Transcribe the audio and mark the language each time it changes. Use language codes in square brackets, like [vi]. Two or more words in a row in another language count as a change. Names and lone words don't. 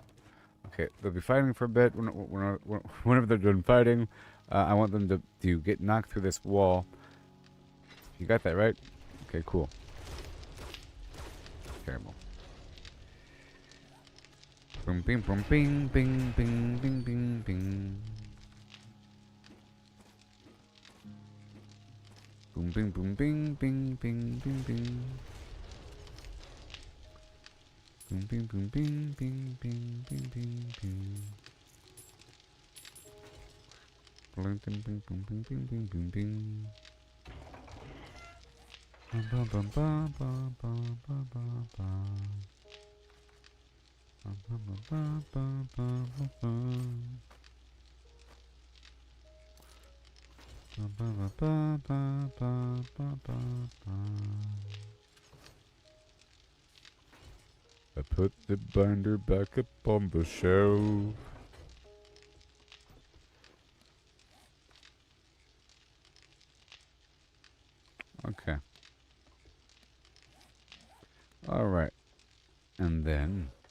[en] Okay, they'll be fighting for a bit. Whenever they're done fighting, I want them to get knocked through this wall. You got that right? Okay, cool. Terrible. Boom, bing, boom, bing, bing, bing, bing, bing, bing. Boom, bing, boom, bing, bing, bing, bing, bing. Boom, bing, boom, bing, bing, bing, bing, bing, bing. Bling, bing, bing, boom, bing, bing, bing, bing, bing. Bum, bum, bum, bum, bum, bum, bum, bum, bum. Bum, bum, bum, bum, bum, bum, bum. Bum, bum, bum, bum, bum, bum, bum, bum. I put the binder back up on the shelf. Okay. All right. And then...